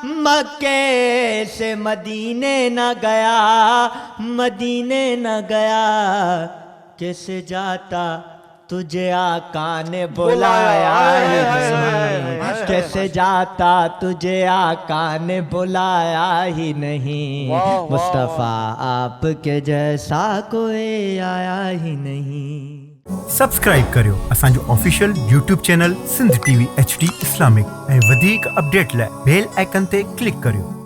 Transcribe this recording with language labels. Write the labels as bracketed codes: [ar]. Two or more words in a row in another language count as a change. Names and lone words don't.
[ur] مکے سے مدینے نہ گیا، مدینے نہ گیا، کیسے جاتا تجھے آقا نے بلایا ہی نہیں، کیسے جاتا تجھے آقا نے بلایا ہی نہیں، مصطفیٰ آپ کے جیسا کوئی آیا ہی نہیں۔ [sd] سبسڪرائب करियो असांजो [en] official YouTube channel [sd] सिंध TV HD इस्लामिक ऐं वधीक अपडेट लाइ [en] bell icon [sd] ते क्लिक करियो।